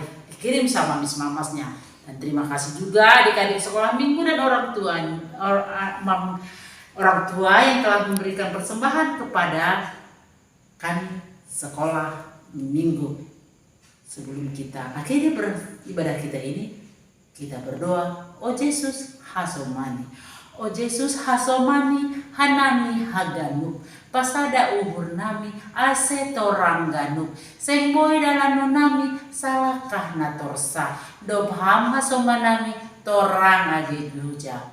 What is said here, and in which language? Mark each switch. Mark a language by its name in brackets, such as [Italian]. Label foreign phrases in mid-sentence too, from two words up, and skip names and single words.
[Indonesian] Dikirim sama Miss Mamasnya. Dan terima kasih juga adik-adik sekolah minggu dan orang tua yang telah memberikan persembahan kepada kami sekolah minggu. Sebelum kita akhiri beribadah kita ini, kita berdoa. [Batak Simalungun] O Yesus hasomani, O Yesus hasomani hanami haganuk, pasada uhur nami ase torangganuk, sengboy dalano nami salakah natorsa, dobham hasomanami torang ageduja.